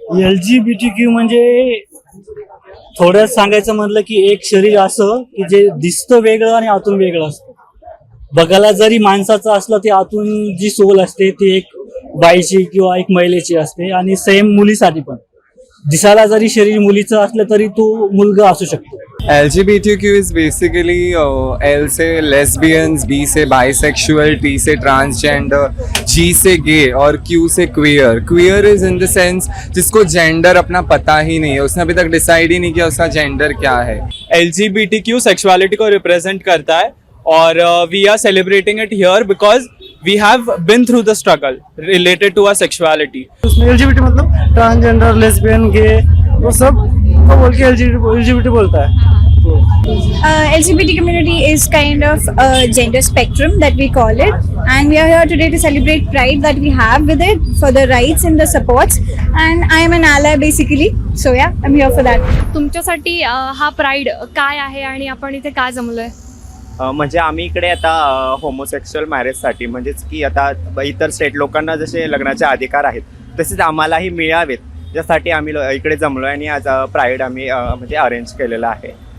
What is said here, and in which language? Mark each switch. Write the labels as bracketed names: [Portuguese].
[Marathi] LGBTQ म्हणजे थोडं सांगायचं म्हटलं की एक शरीर असं की जे दिसतं वेगळं आणि आतून वेगळं असतं. बघायला जरी माणसाचं असलं ते आतून जी सोल असते ती एक बाईची किंवा एक महिलेची असते. आणि सेम मुलीसाठी पण दिसायला जरी शरीर मुलीचं असलं तरी तो मुलगा असू शकतो. [English] LGBTQ is basically L से lesbians, B से bisexual, T से transgender, G से gay और Q से queer. Queer is in the sense [Hindi] जिसको gender अपना पता ही नहीं है, उसने अभी तक डिसाइड ही नहीं किया उसका gender क्या है. LGBTQ सेक्सुअलिटी को रिप्रेजेंट करता है [English] और we are celebrating it here because we have been through the struggle related to our sexuality. [Hindi] उसमें LGBT मतलब ट्रांसजेंडर, लेस्बियन, गे वो सब को बोल के LGBT बोलता है. [English] LGBT community is kind of a gender spectrum that we call it, and we are here today to celebrate pride that we have with it for the rights and the supports, and I am an ally basically, so yeah, I'm here for that. [Marathi] तुमच्यासाठी हा pride काय आहे आणि आपण इथे का जमलोय? म्हणजे आम्ही इकडे आता होमोसेक्शुअल मॅरेजसाठी म्हणजेच की आता इतर स्टेट लोकांना जसे लग्नाचे अधिकार आहेत तसेच आम्हालाही मिळावेत त्यासाठी आम्ही इकडे जमलो आहे. आणि आज प्राईड आम्ही म्हणजे अरेंज केलेलं आहे.